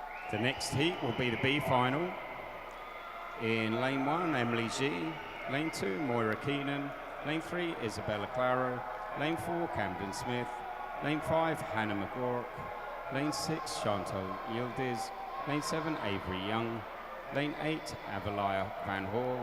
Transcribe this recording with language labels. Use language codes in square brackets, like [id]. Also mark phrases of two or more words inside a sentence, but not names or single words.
[en] The next heat will be the B final. In lane 1, Emily G. Lane 2, Moira Keenan. Lane 3, Isabella Claro. Lane 4, Camden Smith. Lane 5, Hannah McGork. Lane 6, Chantal Yildiz. Lane 7, Avery Young. Lane 8, Avalaya Van Hall.